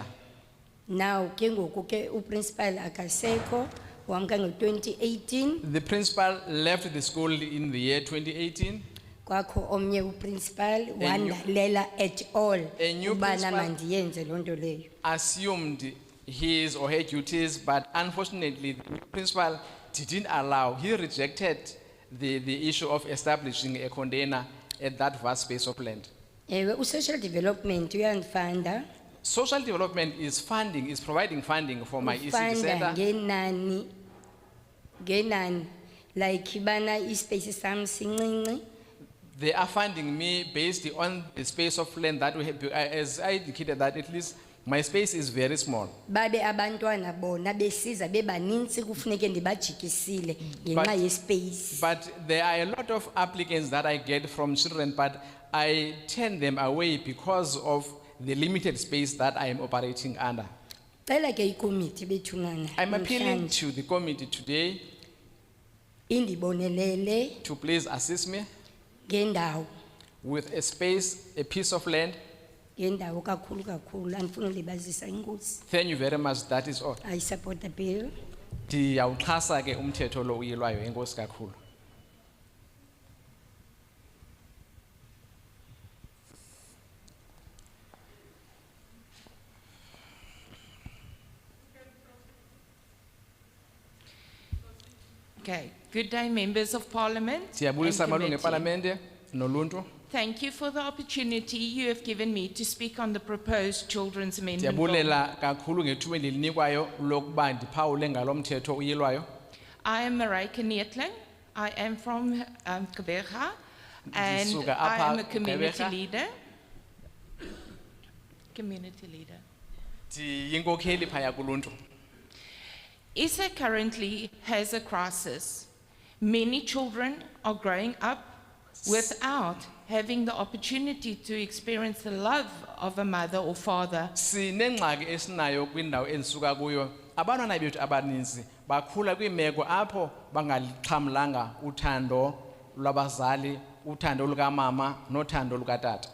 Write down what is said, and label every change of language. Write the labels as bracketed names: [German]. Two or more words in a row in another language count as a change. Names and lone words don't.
[Xhosa] Now ke ngoku ke uprincipal akasekho wamka ngo-2018 [English] The principal left the school in the year 2018. [Xhosa] kwakho omnye uprincipal new- wandalela [English] at all A new [Xhosa] ubana principal- mandiyenze loo nto leyo. [English] Assumed his or her duties, but unfortunately, the new principal didn't allow. He rejected the issue of establishing a container at that vast space of land. [Xhosa] Ewe u-social development uyandifanda. [English] Social development is providing funding for my ECD [Xhosa] Ufanda center. ngenani like bana ispace sam sincinci. [English] They are funding me based on the space of land that we have, as I indicated that at least my space is very small. [Xhosa] Babe abantwana bona besiza bebaninzi kufuneke ndibajikisile ngenxa yespace. [English] But there are a lot of applicants that I get from children, but I turn them away because of the limited space that I am operating under. [Xhosa] Cela ke ikomiti bethunana. [English] I'm appealing to the committee today [Xhosa] indibonelele [English] to please assist me [Xhosa] ngendawo. [English] with a space, a piece of land. [Xhosa] Ngendawo kakhulu kakhulu andifuna ulibazisa inkosi. [English] Thank you very much, that is all. I support the bill. [Xhosa] Ndiyawuxhasa ke umthetho lo uyilwayo, enkosi kakhulu. [English] Okay, good day, members of Parliament. and [Xhosa] Siyabulisa malungu committee. eParlamente noluntu. [English] Thank you for the opportunity you have given me to speak on the proposed Children's Amendment Bill. [Xhosa] Ndiyabulela kakhulu ngethuba endilinikwayo lokuba ndiphawule ngalo mthetho uyilwayo. [English] I am Mareike Neetling. I am from Gqeberha, and [Xhosa] Ndisuka I apha [English] am a community Gqeberha. leader. Community leader. [Xhosa] Ndiyinkokheli phaya kuluntu. [English] ISA currently has a crisis. Many children are growing up without having the opportunity to experience the love of a mother or father. [Xhosa] Sinengxaki esinayo kwindawo endisuka kuyo. Abantwana bethu abaninzi bakhula kwiimeko apho bangalixhamlanga uthando lwabazali, uthando lukamama nothando lukatata.